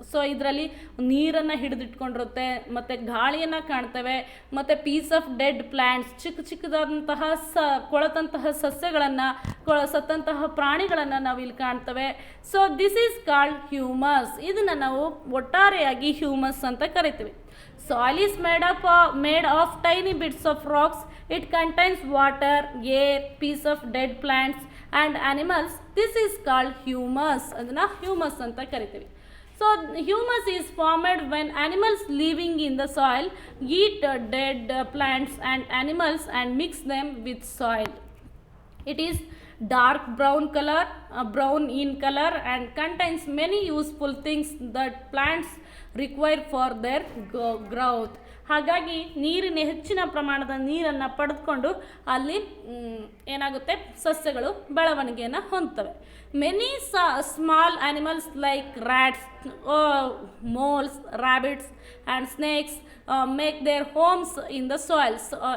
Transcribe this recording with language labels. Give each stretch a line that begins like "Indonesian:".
Kannada: So ಇದರಲ್ಲಿ ನೀರನ್ನು ಹಿಡಿದಿಟ್ಕೊಂಡಿರುತ್ತೆ, ಮತ್ತು ಗಾಳಿಯನ್ನು ಕಾಣ್ತೇವೆ, ಮತ್ತು
English: piece of dead plants,
Kannada: ಚಿಕ್ಕದಾದಂತಹ ಕೊಳೆತಂತಹ ಸಸ್ಯಗಳನ್ನು, ಸತ್ತಂತಹ ಪ್ರಾಣಿಗಳನ್ನು ನಾವು ಇಲ್ಲಿ ಕಾಣ್ತೇವೆ.
English: So this is called humus.
Kannada: ಇದನ್ನು ನಾವು ಒಟ್ಟಾರೆಯಾಗಿ ಹ್ಯೂಮಸ್ ಅಂತ ಕರಿತೀವಿ.
English: Soil is made of tiny bits of rocks. It contains water, air, piece of dead plants and animals. This is called humus.
Kannada: ಅದನ್ನ humus ಅಂತ ಕರಿತೀವಿ.
English: So humus is formed when animals living in the soil eat dead plants and animals and mix them with soil. It is dark brown in color and contains many useful things that plants require for their growth.
Kannada: ಹಾಗಾಗಿ ಹೆಚ್ಚಿನ ಪ್ರಮಾಣದ ನೀರನ್ನು ಪಡೆದುಕೊಂಡು ಅಲ್ಲಿ ಏನಾಗುತ್ತೆ, ಸಸ್ಯಗಳು ಬೆಳವಣಿಗೆಯನ್ನು ಹೊಂದ್ತವೆ.
English: Many small animals like rats, moles, rabbits and snakes make their homes in the soils.